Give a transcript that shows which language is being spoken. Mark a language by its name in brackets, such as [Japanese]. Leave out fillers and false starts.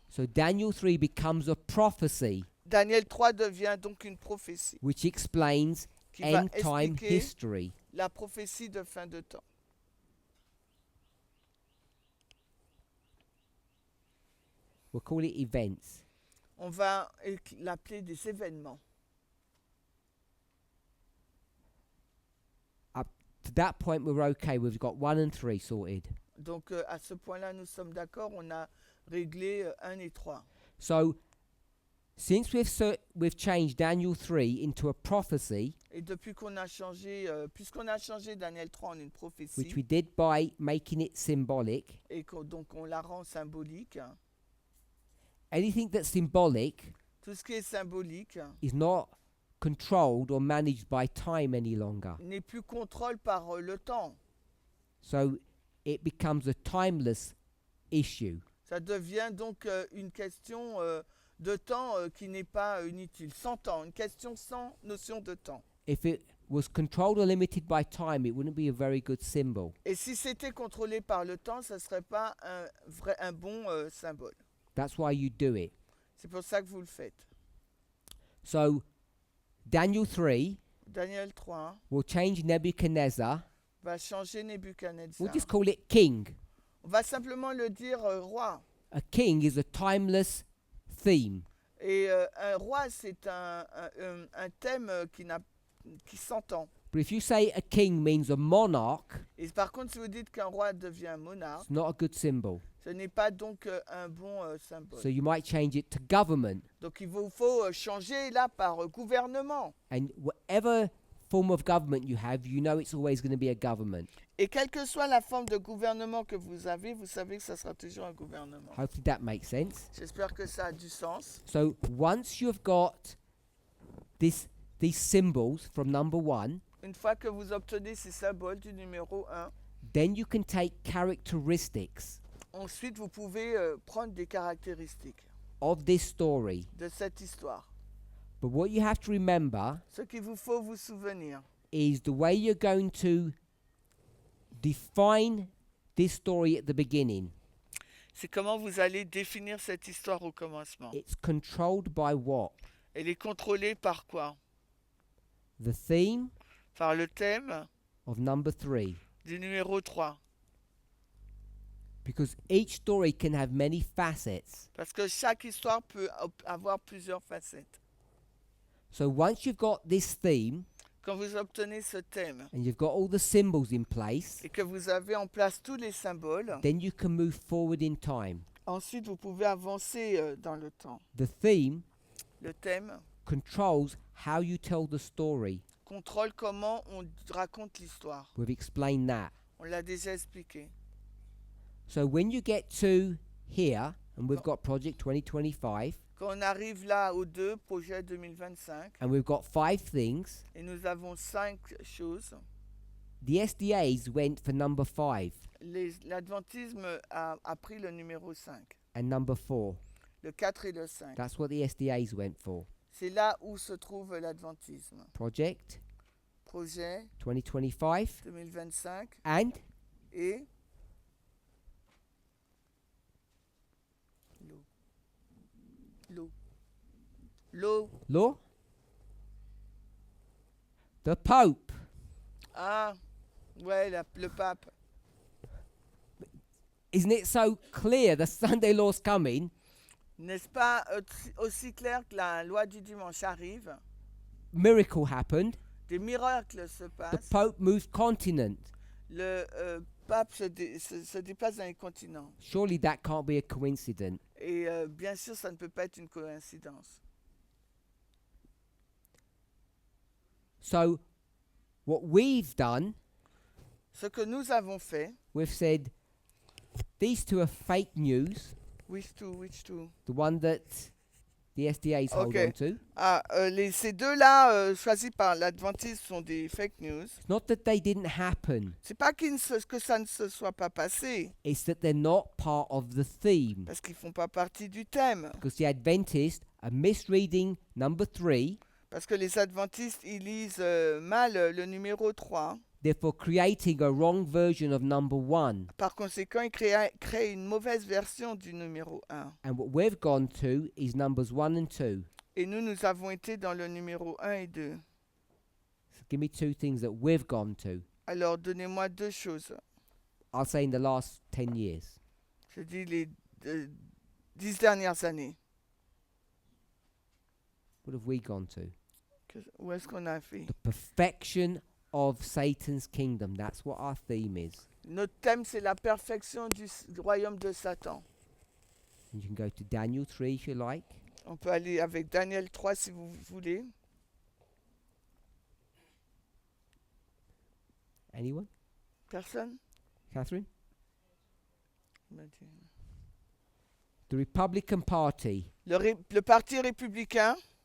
[English] So Daniel 3 becomes a prophecy, [French] Daniel 3 devient donc une prophétie [English] which explains [French] qui va [English] end time [French] expliquer [English] history. [French] la prophétie de fin de temps. [English] We'll call it events. [French] On va l'appeler des événements. [English] Up to that point, we're okay. We've got 1 and 3 sorted. [French] Donc à ce point-là, nous sommes d'accord, on a réglé 1 et 3. [English] So since we've changed Daniel 3 into a prophecy, [French] Et depuis qu'on a changé, puisqu'on a changé Daniel 3 en une [English] which [French] prophétie, [English] we did by making it symbolic, [French] et donc on la rend symbolique, [English] anything that's symbolic [French] tout ce qui est symbolique [English] is not controlled or managed by time any longer. [French] n'est plus contrôlé par le temps. [English] So it becomes a timeless issue. [French] Ça devient donc une question de temps qui n'est pas inutile, sans temps, une question sans notion de temps. [English] If it was controlled or limited by time, it wouldn't be a very good symbol. [French] Et si c'était contrôlé par le temps, ça ne serait pas un bon symbole. [English] That's why you do it. [French] C'est pour ça que vous le faites. [English] So Daniel 3 [French] Daniel 3 [English] will change Nebuchadnezzar. [French] va changer Nebuchadnezzar. [English] We'll just call it king. [French] On va simplement le dire roi. [English] A king is a timeless theme. [French] Et un roi, c'est un thème qui s'entend. [English] But if you say a king means a monarch, [French] Et par contre, si vous dites qu'un roi devient monarque, [English] it's not a good symbol. [French] ce n'est pas donc un bon symbole. [English] So you might change it to government. [French] Donc il vous faut changer là par gouvernement. [English] And whatever form of government you have, you know it's always going to be a government. [French] Et quelle que soit la forme de gouvernement que vous avez, vous savez que ça sera toujours un gouvernement. [English] Hopefully that makes sense. [French] J'espère que ça a du sens. [English] So once you've got these symbols from number 1, [French] Une fois que vous obtenez ces symboles du numéro 1, [English] then you can take characteristics [French] ensuite vous pouvez prendre des caractéristiques [English] of this story. [French] de cette histoire. [English] But what you have to remember [French] Ce qu'il vous faut vous souvenir, [English] is the way you're going to define this story at the beginning. [French] c'est comment vous allez définir cette histoire au commencement. [English] It's controlled by what? [French] Elle est contrôlée par quoi? [English] The theme [French] Par le thème [English] of number 3. [French] du numéro 3. [English] Because each story can have many facets. [French] Parce que chaque histoire peut avoir plusieurs facettes. [English] So once you've got this theme [French] Quand vous obtenez ce thème [English] and you've got all the symbols in place, [French] et que vous avez en place tous les symboles, [English] then you can move forward in time. [French] ensuite vous pouvez avancer dans le temps. [English] The theme [French] Le thème [English] controls how you tell the story. [French] contrôle comment on raconte l'histoire. [English] We've explained that. [French] On l'a déjà expliqué. [English] So when you get to here, and we've got Project 2025, [French] Quand on arrive là aux 2 projets 2025 [English] and we've got 5 things, [French] et nous avons 5 choses, [English] the SDAs went for number 5 [French] l'adventisme a pris le numéro 5, [English] and number 4. [French] le 4 et le 5. [English] That's what the SDAs went for. [French] C'est là où se trouve l'adventisme. [English] Project [French] Projet [English] 2025 [French] 2025 [English] and [French] et l'eau. [English] law. The Pope. [French] Ah, ouais, le pape. [English] Isn't it so clear the Sunday law's coming? [French] N'est-ce pas aussi clair que la loi du dimanche arrive? [English] Miracle happened. [French] Des miracles se [English] The [French] passent. [English] Pope moved continent. [French] Le pape se déplace dans les continents. [English] Surely that can't be a coincidence. [French] Et bien sûr, ça ne peut pas être une coïncidence. [English] So what we've done, [French] Ce que nous avons fait, [English] we've said these two are fake news. which two? The one that the SDAs hold on Ok. to. [French] Ah, ces deux-là choisis par l'Adventiste sont des fake news. [English] It's not that they didn't happen. [French] C'est pas que ça ne se soit pas passé, [English] It's that they're not part of the theme. [French] parce qu'ils font pas partie du thème. [English] Because the Adventists are misreading number 3, [French] Parce que les Adventistes, ils lisent mal le numéro 3. [English] therefore creating a wrong version of number 1. [French] Par conséquent, ils créent une mauvaise version du numéro 1. [English] And what we've gone to is numbers 1 and 2. [French] Et nous avons été dans le numéro 1 et 2. [English] So give me 2 things that we've gone to. [French] Alors, donnez-moi 2 choses. [English] I'll say in the last 10 years. [French] Je dis les 10 dernières années. [English] What have we gone to? [French] Où est-ce qu'on a fait? [English] The perfection of Satan's kingdom. That's what our theme is. [French] Notre thème, c'est la perfection du royaume de Satan. [English] And you can go to Daniel 3 if you like. [French] On peut aller avec Daniel 3 si vous voulez. [English] Anyone? [French] Personne? [English] Catherine? The Republican Party [French] Le parti républicain